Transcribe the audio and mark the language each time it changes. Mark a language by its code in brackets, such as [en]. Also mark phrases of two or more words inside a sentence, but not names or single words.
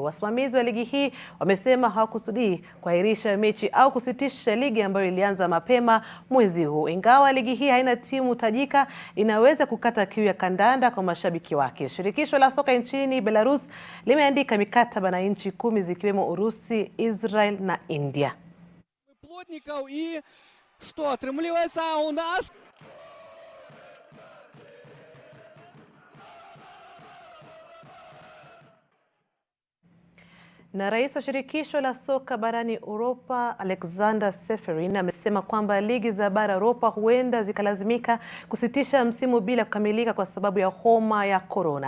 [sw] Wasimamizi wa ligi hii wamesema hawakusudii kuahirisha mechi au kusitisha ligi ambayo ilianza mapema mwezi huu. Ingawa ligi hii haina timu tajika, inaweza kukata kiu ya kandanda kwa mashabiki wake. Shirikisho la soka nchini Belarus limeandika mikataba na nchi 10 zikiwemo Urusi, Israel na India. [ru] Плотников и что отрымливается у нас? [sw] Na rais wa shirikisho la soka barani Uropa, Alexander Seferin, amesema kwamba ligi za bara Uropa huenda zikalazimika kusitisha msimu bila kukamilika kwa sababu ya homa ya corona.